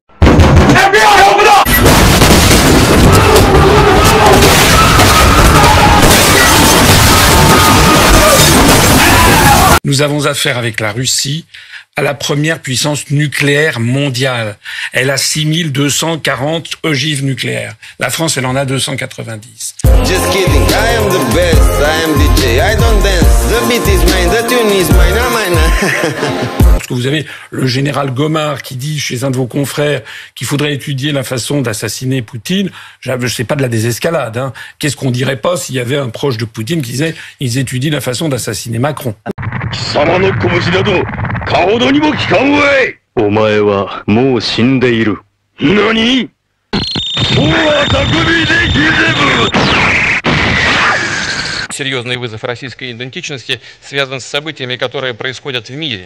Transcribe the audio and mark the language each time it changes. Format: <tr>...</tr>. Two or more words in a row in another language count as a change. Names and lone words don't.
<fr>Nous avons affaire avec la Russie à la première puissance nucléaire mondiale. Elle a 6240 ogives nucléaires. La France, elle en a 290.</fr> <en>Just kidding, I am the best, I am DJ, I don't dance, the beat is mine, the tune is mine, I'm mine.</en> <fr>Parce que vous avez le général Gomard qui dit chez un de vos confrères qu'il faudrait étudier la façon d'assassiner Poutine. Je sais pas de la désescalade, hein. Qu'est-ce qu'on dirait pas s'il y avait un proche de Poutine qui disait ils étudient la façon d'assassiner Macron.</fr> <ru>Серьезный вызов российской идентичности связан с событиями, которые происходят в мире.</ru>